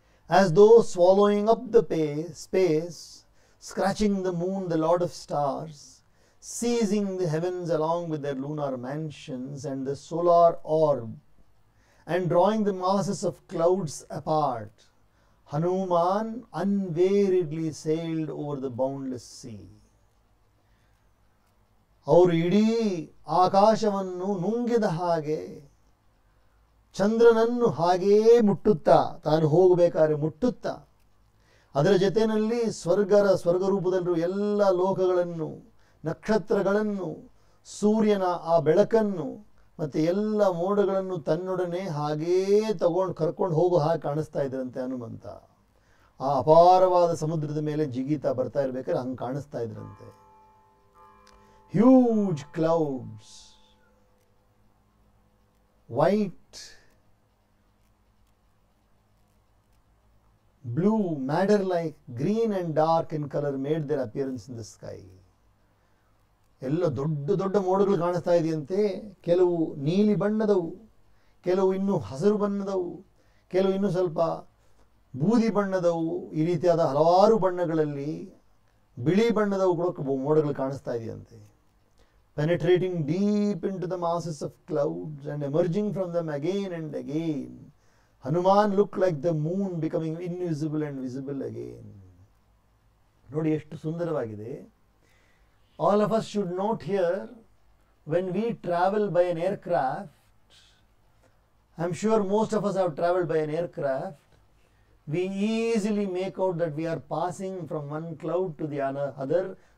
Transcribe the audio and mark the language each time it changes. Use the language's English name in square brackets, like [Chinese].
[English] As though swallowing up the space, scratching the moon, the lord of stars, seizing the heavens along with their lunar mansions and the solar orb, and drawing the masses of clouds apart, Hanuman unweariedly sailed over the boundless sea. [Kannada] ಅವರು ಇಡೀ ಆಕಾಶವನ್ನು ನುಂಗಿದ ಹಾಗೆ, ಚಂದ್ರನನ್ನು ಹಾಗೇ ಮುಟ್ಟುತ್ತಾ, ತಾನು ಹೋಗಬೇಕಾದ್ರೆ ಮುಟ್ಟುತ್ತಾ, ಅದರ ಜೊತೆಯಲ್ಲಿ ಸ್ವರ್ಗರೂಪದಲ್ಲೂ ಎಲ್ಲ ಲೋಕಗಳನ್ನು ನಕ್ಷತ್ರಗಳನ್ನು, ಸೂರ್ಯನ ಆ ಬೆಳಕನ್ನು ಮತ್ತು ಎಲ್ಲ ಮೋಡಗಳನ್ನು ತನ್ನೊಡನೆ ಹಾಗೇ ಕರ್ಕೊಂಡು ಹೋಗೋ ಹಾಗೆ ಕಾಣಿಸ್ತಾ ಇದ್ರಂತೆ ಹನುಮಂತ. ಆ ಅಪಾರವಾದ ಸಮುದ್ರದ ಮೇಲೆ ಜಿಗೀತಾ ಬರ್ತಾ ಇರ್ಬೇಕಾದ್ರೆ ಹಂಗೆ ಕಾಣಿಸ್ತಾ ಇದ್ರಂತೆ. [English] Huge clouds, white, blue, madder-like, green and dark in color made their appearance in the sky. [Kannada] ಎಲ್ಲ ದೊಡ್ಡ ದೊಡ್ಡ ಮೋಡಗಳು ಕಾಣಿಸ್ತಾ ಇದೆಯಂತೆ. ಕೆಲವು ನೀಲಿ ಬಣ್ಣದವು, ಕೆಲವು ಇನ್ನೂ ಹಸಿರು ಬಣ್ಣದವು, ಕೆಲವು ಇನ್ನೂ ಸ್ವಲ್ಪ ಬೂದಿ ಬಣ್ಣದವು, ಈ ರೀತಿಯಾದ ಹಲವಾರು ಬಣ್ಣಗಳಲ್ಲಿ ಬಿಳಿ ಬಣ್ಣದವು ಕೂಡ ಮೋಡಗಳು ಕಾಣಿಸ್ತಾ ಇದೆಯಂತೆ. [English] Penetrating deep into the masses of clouds and emerging from them again and again, Hanuman looked like the moon becoming invisible and visible again. [Kannada] ನೋಡಿ ಎಷ್ಟು ಸುಂದರವಾಗಿದೆ. [English] All of us should note here, when we travel by an aircraft, I'm sure most of us have traveled by an aircraft, we easily make out that we are passing from one cloud to the other.